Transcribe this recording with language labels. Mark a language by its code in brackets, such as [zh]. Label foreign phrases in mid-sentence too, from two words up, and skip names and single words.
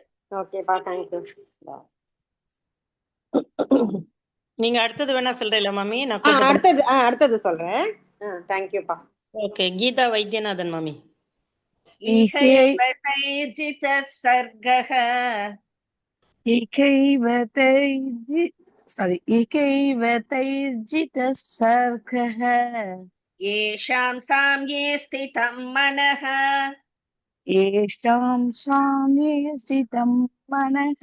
[ta] ஓகேப்பா, தேங்க்யூ. நீங்க அடுத்தது வேணா சொல்றீங்களா மாமி? நான் அடுத்தது சொல்றேன். தேங்க்யூப்பா. ஓகே, கீதா வைத்தியநாதன் மாமி. [sa] इहैव तैर्जित सर्गः. एकैव तैर्जितः सर्गः येषां साम्ये स्थितं मनः येषां साम्ये स्थितं मनः